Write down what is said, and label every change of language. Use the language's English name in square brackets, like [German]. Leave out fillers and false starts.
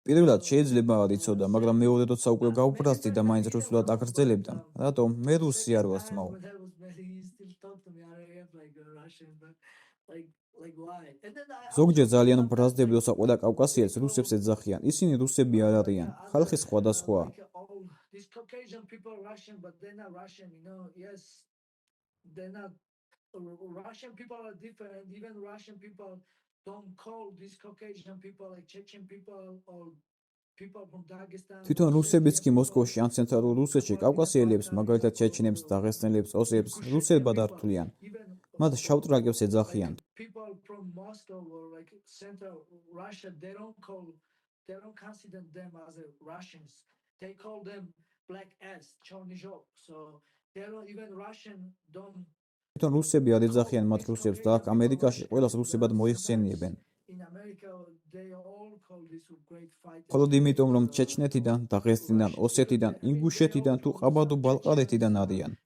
[Georgian] პირველად შეიძლება არ იცოდა, მაგრამ მეორე როცა უკვე გავბრაზდი და მაინც რუსულად აგრძელებდა. რატომ? მე რუსი არ ვარ თმაო. [English] That was he still talk to me RAF like Russian, but like why? And then [Georgian] ზოგჯერ ძალიან ბრაზდები, როცა ყველა კავკასიელს რუსებს ეძახიან. ისინი რუსები არ არიან. ხალხი სხვადასხვა. [English] These Caucasian people are Russian, but they're not Russian, you know. Yes, they're not. Russian people are different. Even Russian people don't call these Caucasian people like Chechen people or people from Dagestan. [Georgian] თვითონ რუსებიც კი მოსკოვში ან ცენტრალურ რუსეთში კავკასიელებს, მაგალითად ჩეჩნებს, დაღესტნელებს, ოსებს რუსებად არ თვლიან. მათ შავ ტრაკებს ეძახიან. [English] People from Moscow or like central Russia, they don't consider them as Russians. They call them black ass, Chornizhok. So they don't even Russian don't. [Georgian] თვითონ რუსები არ ეძახიან მათ რუსებს და აქ ამერიკაში ყველას რუსებად მოიხსენიებენ. [English] In America, they all call this great fight. [Georgian] მხოლოდ იმიტომ, რომ ჩეჩნეთიდან, დაღესტნიდან, ოსეთიდან, ინგუშეთიდან თუ ყაბარდო-ბალყარეთიდან არიან.